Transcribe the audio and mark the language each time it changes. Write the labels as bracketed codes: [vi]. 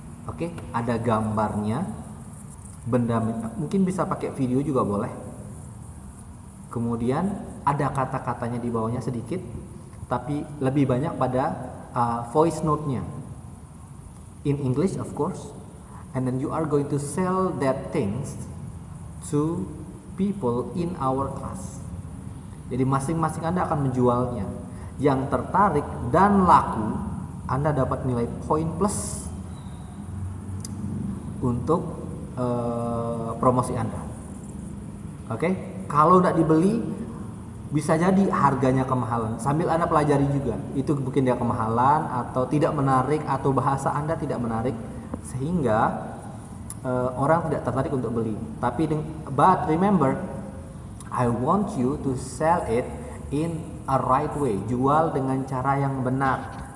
[id] Oke, ada gambarnya, benda mungkin bisa pakai video juga boleh. Kemudian ada kata-katanya di bawahnya sedikit, tapi lebih banyak pada voice note-nya. [en] In English of course. And then you are going to sell that things to people in our class. [id] Jadi masing-masing Anda akan menjualnya. Yang tertarik dan laku, Anda dapat nilai poin plus untuk promosi Anda. Oke? Kalau tidak dibeli, bisa jadi harganya kemahalan. Sambil Anda pelajari juga, itu mungkin dia kemahalan atau tidak menarik atau bahasa Anda tidak menarik sehingga orang tidak tertarik untuk beli. [en] But remember, I want you to sell it in a right way. [id] Jual dengan cara yang benar.